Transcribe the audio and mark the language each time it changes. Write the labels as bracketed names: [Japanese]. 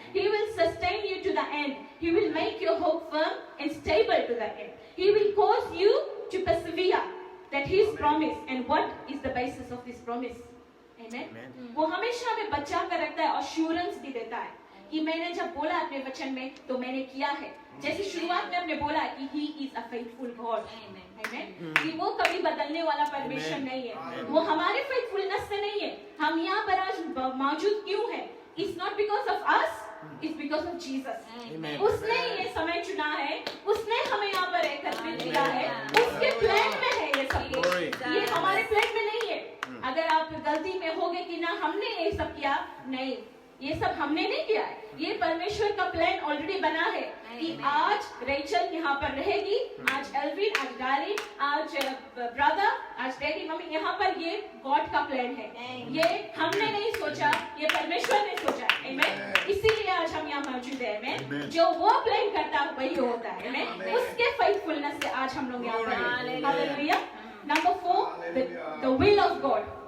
[English] He will sustain you to the end. He will make your hope firm and stable to the end. He will cause you to persevere. That His promise, and what is the basis of this promise? Amen. [Hindi] वो हमेशा हमें बचा कर रखता है, assurance भी देता है कि मैंने जब बोला अपने वचन में तो मैंने किया है। जैसे शुरुआत में हमने बोला कि [English] He is a faithful God. Amen. [Hindi] कि वो कभी बदलने वाला परमेश्वर नहीं है, वो हमारे faithfulness से नहीं है। हम यहाँ पर आज मौजूद क्यों हैं? [English] It's not because of us, it's because of Jesus. [Hindi] उसने ये समय चुना है, उसने हमें यहाँ पर एकत्रित किया है, उसके प्लान में है ये सब कुछ, ये हमारे प्लान में नहीं है। अगर आप गलती में होगे कि ना हमने ये सब किया, नहीं, ये सब हमने नहीं किया है, ये परमेश्वर का प्लान ऑलरेडी बना है कि आज रेचल यहाँ पर रहेगी, आज एल्विन, आज डार्लिन, आज ब्रदर, आज डैडी, मम्मी, यहाँ पर ये गॉड का प्लान है। ये हमने नहीं सोचा, ये परमेश्वर ने सोचा। आमेन। इसीलिए आज हम यहाँ मौजूद हैं। आमेन। जो वो प्लान करता है वही होता है। आमेन। उसके फेथफुलनेस से आज हम लोग यहाँ पर हैं। Hallelujah. [English] Number 4, the will of God.